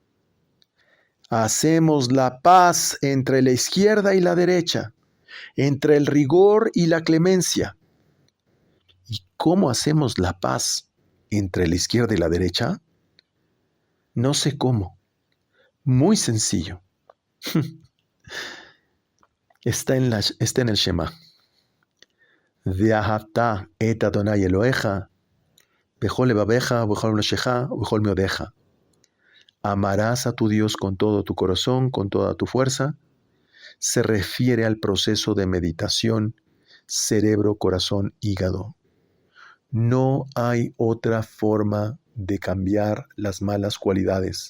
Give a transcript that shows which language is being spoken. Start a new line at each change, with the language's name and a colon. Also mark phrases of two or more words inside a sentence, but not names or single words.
Spanish: Hacemos la paz entre la izquierda y la derecha, entre el rigor y la clemencia. ¿Y cómo hacemos la paz entre la izquierda y la derecha? No sé cómo. Muy sencillo. Está en el Shema.
Hebrew: ואהבת את אדוני אלוהיך, בכל לבבך, בכל נפשך, בכל מאודך.
Spanish: Amarás a tu Dios con todo tu corazón, con toda tu fuerza. Se refiere al proceso de meditación, cerebro, corazón, hígado. No hay otra forma de cambiar las malas cualidades.